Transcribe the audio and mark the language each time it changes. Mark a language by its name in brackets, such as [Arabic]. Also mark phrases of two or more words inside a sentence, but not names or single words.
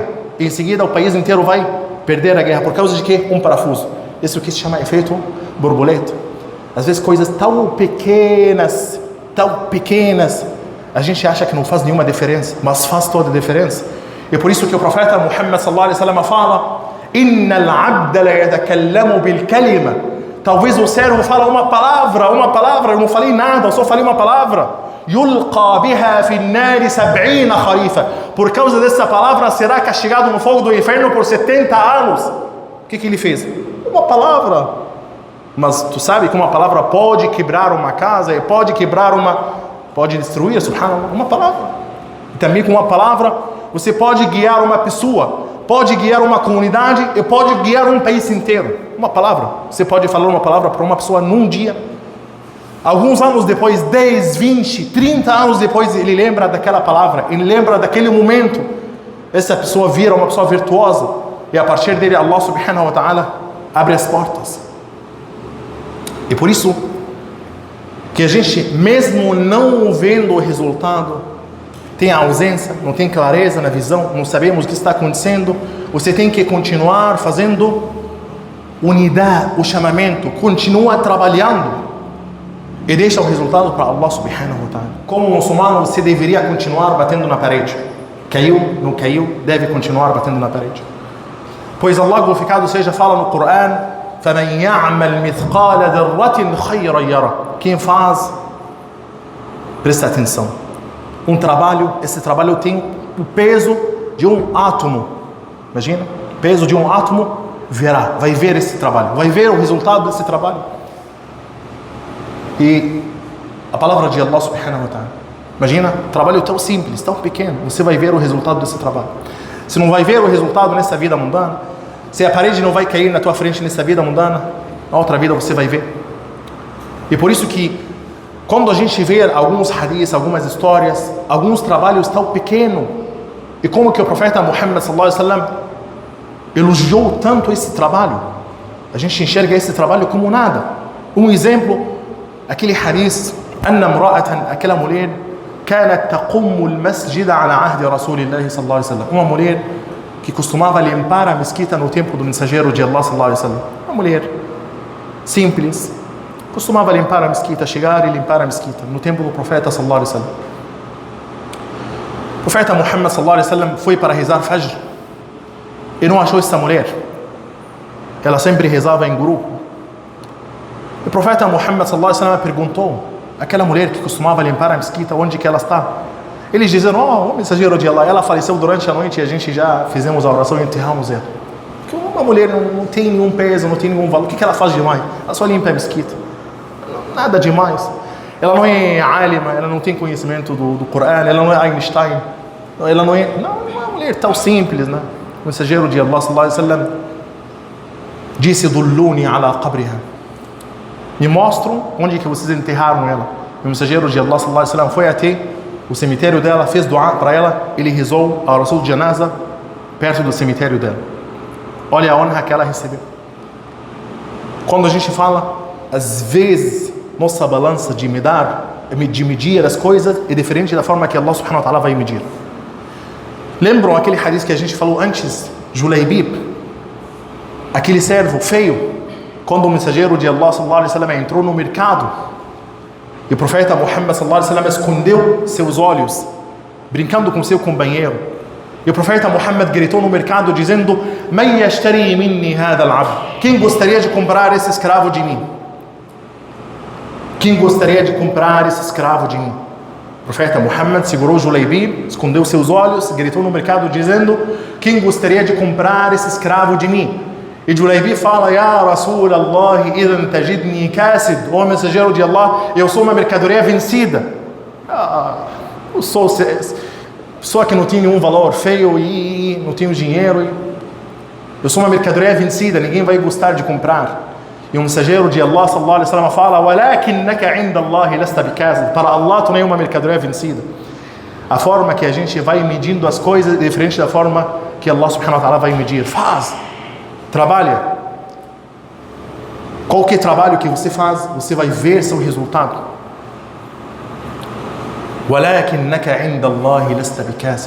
[Portuguese] E em seguida o país inteiro vai perder a guerra. Por causa de quê? Um parafuso. Isso é o que se chama efeito borboleta. Às vezes coisas tão pequenas, a gente acha que não faz nenhuma diferença, mas faz toda a diferença. E por isso que o profeta Muhammad [Arabic] صلى الله عليه وسلم fala: إن العبد ليتكلم بالكلمة. [Portuguese] Talvez o servo fala uma palavra, eu não falei nada, eu só falei uma palavra. [Arabic] يلقى بها في النار 70 خريفا. [Portuguese] Por causa dessa palavra será castigado no fogo do inferno por 70 anos. O que ele fez? Uma palavra. Mas tu sabe que uma palavra pode quebrar uma casa, e pode destruir, subhanallah, uma palavra. E também com uma palavra você pode guiar uma pessoa pode guiar uma comunidade e pode guiar um país inteiro. Uma palavra. Você pode falar uma palavra para uma pessoa num dia. Alguns anos depois, 10, 20, 30 anos depois, ele lembra daquela palavra, ele lembra daquele momento. Essa pessoa vira uma pessoa virtuosa. E a partir dele, [Arabic] الله سبحانه وتعالى [Portuguese] abre as portas. E por isso que a gente, mesmo não vendo o resultado, tem ausência, não tem clareza na visão, não sabemos o que está acontecendo, você tem que continuar fazendo unidade, o chamamento, continua trabalhando e deixa o resultado para [Arabic] الله سبحانه وتعالى. [Portuguese] Como muçulmano, você deveria continuar batendo na parede. Caiu, não caiu, deve continuar batendo na parede. Pois Allah glorificado seja fala no Coran: [Arabic] فَمَنْ يَعْمَلْ مِثْقَالَ ذَرَّةٍ خَيْرًا يَرَهُ. [Portuguese] Quem faz, presta atenção. Um trabalho, esse trabalho tem o peso de um átomo. Imagina, o peso de um átomo verá, vai ver esse trabalho, vai ver o resultado desse trabalho. E a palavra de [Arabic] الله سبحانه وتعالى. [Portuguese] Imagina, trabalho tão simples, tão pequeno, você vai ver o resultado desse trabalho. Você não vai ver o resultado nessa vida mundana. Se a parede não vai cair na tua frente nessa vida mundana, na outra vida você vai ver. E por isso que quando a gente vê alguns hadiths, algumas histórias, alguns trabalhos tão pequenos, e como que o profeta Muhammad [Arabic] صلى الله عليه وسلم [Portuguese] elogiou tanto esse trabalho, a gente enxerga esse trabalho como nada. Um exemplo, aquele hadith, [Arabic] أن امرأة, [Portuguese] aquela mulher, [Arabic] كانت تقوم المسجد على عهد رسول الله صلى الله عليه وسلم. [Portuguese] Uma mulher que costumava limpar a mesquita no tempo do mensageiro de Allah [Arabic] صلى الله عليه وسلم. [Portuguese] Uma mulher simples, costumava limpar a mesquita, chegar e limpar a mesquita no tempo do profeta [Arabic] صلى الله عليه وسلم. [Portuguese] O profeta Muhammad [Arabic] صلى الله عليه وسلم [Portuguese] foi para rezar Fajr e não achou essa mulher. Ela sempre rezava em grupo. O profeta Muhammad [Arabic] صلى الله عليه وسلم [Portuguese] perguntou: aquela mulher que costumava limpar a mesquita, onde que ela está? Eles diziam: o mensageiro de Allah, ela faleceu durante a noite e a gente já fizemos a oração e enterramos ela. Porque uma mulher não tem nenhum peso, não tem nenhum valor. O que ela faz demais? Ela só limpa a mesquita. Nada demais. Ela não é alima, ela não tem conhecimento do Coran, ela não é Einstein. Ela não é uma mulher tão simples, né? O mensageiro de [Arabic] Allah صلى الله عليه وسلم disse: دلوني على قبرها. [Portuguese] Me mostram onde que vocês enterraram ela. O mensageiro de Allah [Arabic] صلى الله عليه وسلم [Portuguese] foi até o cemitério dela, fez dua para ela, ele rezou a oração de janaza perto do cemitério dela. Olha a honra que ela recebeu. Quando a gente fala, às vezes nossa balança de medir as coisas é diferente da forma que [Arabic] الله سبحانه وتعالى [Portuguese] vai medir. Lembram aquele hadith que a gente falou antes, Julaybib, aquele servo feio, quando o mensageiro de Allah [Arabic] صلى الله عليه وسلم [Portuguese] entrou no mercado e o profeta Muhammad [Arabic] صلى الله عليه وسلم [Portuguese] escondeu seus olhos, brincando com seu companheiro, e o profeta Muhammad gritou no mercado dizendo: [Arabic] "من يشتري مني هذا العبد?" [Portuguese] Quem gostaria de comprar esse escravo de mim? Quem gostaria de comprar esse escravo de mim? O profeta Muhammad segurou Julaybib, escondeu seus olhos, gritou no mercado dizendo: quem gostaria de comprar esse escravo de mim? E Julaybib fala: [Arabic] يا رسول الله إذن تجدني كاسدا. [Portuguese] Ó mensageiro de Allah, eu sou uma mercadoria vencida. Eu sou pessoa que não tem nenhum valor, feio e não tenho dinheiro. Eu sou uma mercadoria vencida, ninguém vai gostar de comprar. E o mensageiro de [Arabic] Allah صلى الله عليه وسلم fala: ولكنك عند الله لست بكاسد. [Portuguese] Para Allah tu não é uma mercadoria vencida. A forma que a gente vai medindo as coisas é diferente da forma que [Arabic] الله سبحانه وتعالى [Portuguese] vai medir. Faz, trabalha. Qualquer trabalho que você faz, você vai ver seu resultado. [Arabic] ولكنك عند الله لست بكاسد.